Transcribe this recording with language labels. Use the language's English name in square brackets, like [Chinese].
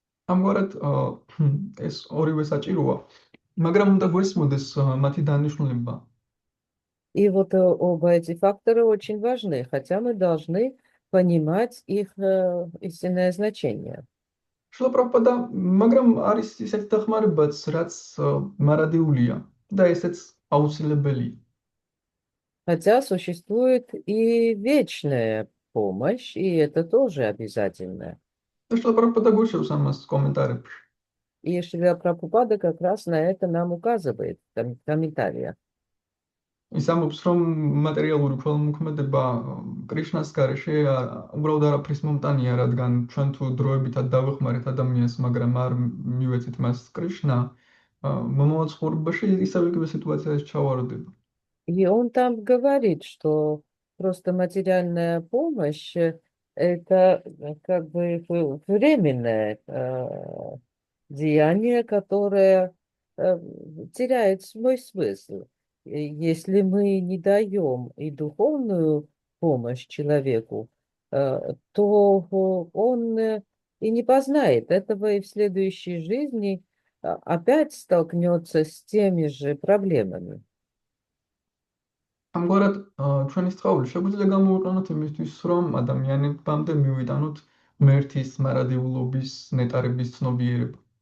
[Georgian] ამგვარად ეს ორივე საჭიროა, მაგრამ უნდა გვესმოდეს მათი დანიშნულება. [Russian] И вот оба эти фактора очень важны, хотя мы должны понимать их истинное значение. [Georgian] შრილა პრაბჰუპადა, მაგრამ არის ისეთი დახმარებაც, რაც მარადიულია და ესეც აუცილებელია. [Russian] Хотя существует и вечная помощь, и это тоже обязательно. [Georgian] და შრილა პრაბჰუპადა გვიჩვენს ამას კომენტარებში. [Russian] И Шрила Прабхупада как раз на это нам указывает в комментариях. [Georgian] ის ამბობს, რომ მატერიალური ქველმოქმედება კრიშნას გარეშე უბრალოდ არაფრის მომტანია, რადგან ჩვენ თუ დროებითად დავეხმარეთ ადამიანს, მაგრამ არ მივეცეთ მას კრიშნა, მომავალ ცხოვრებაში ისევ იგივე სიტუაციაში ჩავარდება. [Russian] И он там говорит, что просто материальная помощь это как бы временное деяние, которое теряет свой смысл. Если мы не даем и духовную помощь человеку, то он и не познает этого, и в следующей жизни опять столкнется с теми же проблемами. [Georgian] ამგვარად, ჩვენი სწავლი შეგვიძლია გამოვიყენოთ იმისთვის, რომ ადამიანებამდე მივიტანოთ ღმერთის მარადიულობის ნეტარების ცნობიერება.